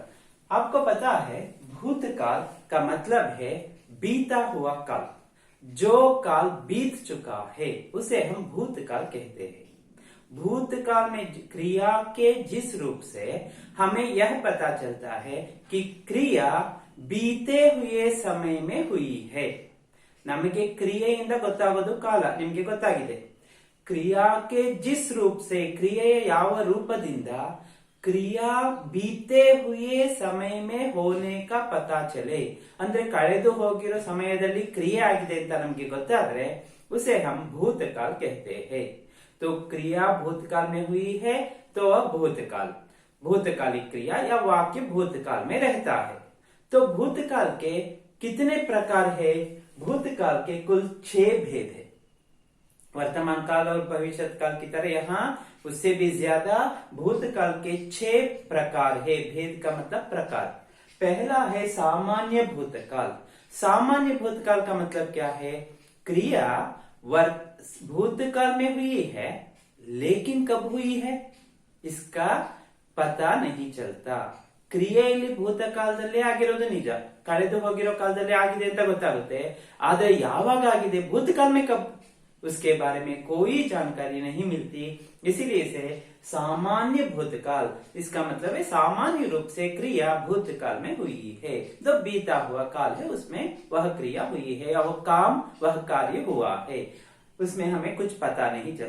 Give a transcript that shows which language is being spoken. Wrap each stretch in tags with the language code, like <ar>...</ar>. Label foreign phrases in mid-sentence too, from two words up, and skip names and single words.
<hi>आपको पता है भूतकाल का मतलब है बीता हुआ काल। जो काल बीत चुका है उसे हम भूतकाल कहते हैं। भूतकाल में क्रिया के जिस रूप से हमें यह पता चलता है कि क्रिया बीते हुए समय में हुई है।</hi> <kn>नಮಗೆ ಕ್ರಿಯೆಯಿಂದ ಗೊತ್ತಾಗೋದು ಕಾಲ ನಿಮಗೆ ಗೊತ್ತಾಗಿದೆ।</kn> <hi>क्रिया के जिस रूप से</hi> <kn>ಕ್ರಿಯೆಯ ಯಾವ ರೂಪದಿಂದ</kn> <hi>क्रिया बीते हुए समय में होने का पता चले,</hi> <kn>ಅಂದ್ರೆ ಕಳೆದು ಹೋಗಿರೋ ಸಮಯದಲ್ಲಿ ಕ್ರಿಯೆ ಆಗಿದೆ ಅಂತ ನಮಗೆ ಗೊತ್ತಾದ್ರೆ</kn> <hi>उसे हम भूतकाल कहते हैं। तो क्रिया भूतकाल में हुई है तो वह भूतकाल, भूतकालिक क्रिया या वाक्य भूतकाल में रहता है। तो भूतकाल के कितने प्रकार है? भूतकाल के कुल 6 भेद है। वर्तमान काल और भविष्य काल की तरह यहाँ उससे भी ज्यादा भूतकाल के 6 प्रकार है। भेद का मतलब प्रकार। पहला है सामान्य भूतकाल। सामान्य भूतकाल का मतलब क्या है? क्रिया भूतकाल में हुई है लेकिन कब हुई है इसका पता नहीं चलता।</hi> <kn>ಕ್ರಿಯೆಯಲ್ಲಿ ಭೂತಕಾಲದಲ್ಲಿ ಆಗಿರೋದು ನಿಜ, ಕಳೆದು ಹೋಗಿರೋ ಕಾಲದಲ್ಲಿ ಆಗಿದೆ ಅಂತ ಗೊತ್ತಾಗುತ್ತೆ, ಆದ್ರೆ ಯಾವಾಗ ಆಗಿದೆ</kn> <hi>भूतकाल में कब उसके बारे में कोई जानकारी नहीं मिलती। इसीलिए इसे सामान्य भूतकाल, इसका मतलब है सामान्य रूप से क्रिया भूतकाल में हुई है। जो बीता हुआ काल है उसमें वह क्रिया हुई है या वो काम वह कार्य हुआ है, उसमें हमें कुछ पता नहीं चलता।</hi>